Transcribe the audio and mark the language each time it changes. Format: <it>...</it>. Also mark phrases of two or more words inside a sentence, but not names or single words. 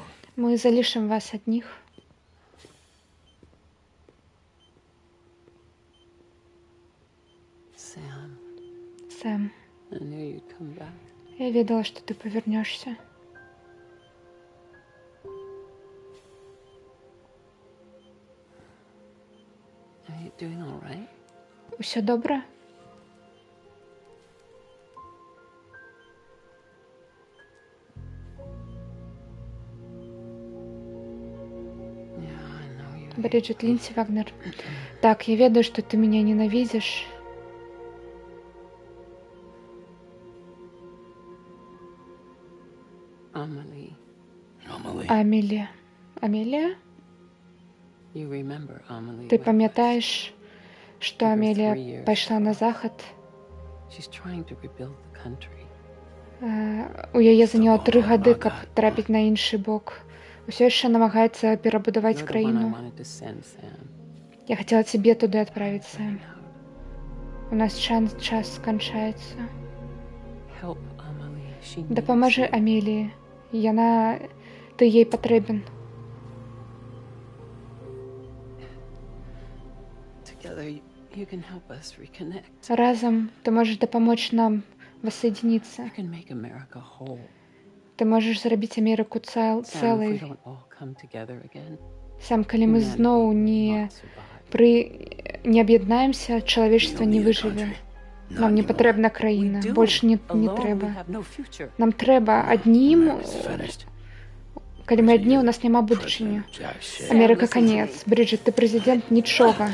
<be>Мы залішым вас адніх.</be> <en>Sam,</en> <be>Сэм,</be> <en>I knew you'd come back.</en> <be>я ведала, што ты павярнешся.</be> <en>Are you doing all right?</en> <be>Усё добра?</be> <en>Yeah, I know you.</en> <be>Бриджит Линдси Вагнер. Так, я ведаю, што ты мяне ненавідзіш.</be> <en>Amelie, Amelie.</en> <be>Амелія. Амелія?</be> <en>you remember Amelie?</en> <be>Ты</be> <en>went</en> <be>памятаеш, што Амелія пайшла на захад?</be> <en>west? She's trying to rebuild the country.</en> <be>У яе заняло 3 гады, каб трапіць на іншы бок. Усё яшчэ намагаецца перабудаваць</be> <en>You're the one I</en> <be>краіну.</be> <en>wanted to send, Sam.</en> <be>Я хацела цябе туды адправіць, Сэм. У нас час сканчаецца.</be> <en>Help Amelie. She needs</en> <be>Дапамажы</be> <en>you.</en> <be>Амеліі. Ты ей патрэбен.</be> <en>Together, you can help us reconnect.</en> <be>Разам ты можаш дапамочь нам воссоединиться.</be> <en>You can make America whole.</en> <be>Ты можаш зрабіць Амерыку</be> <en>Sam, if we</en> <be>цэлай.</be> <en>don't all come together again,</en> <be>Сам, калі мы</be> <en>humanity</en> <be>зноў</be> <en>will not survive.</en> <be>не аб'яднаемся, чалавечства не выжыве. Нам не патрэбна краіна,</be> <en>We do.</en> <be>больш не</be> <en>Alone,</en> <be>трэба.</be> <en>we have no future.</en> <be>Нам трэба аднім,</be> <en>It's finished.</en> <be>калі мы адні, у нас няма будучыні.</be> <en>Jack shit.</en> <be>Амерыка канец. Брыджит, ты прэзідэнт нічога.</be>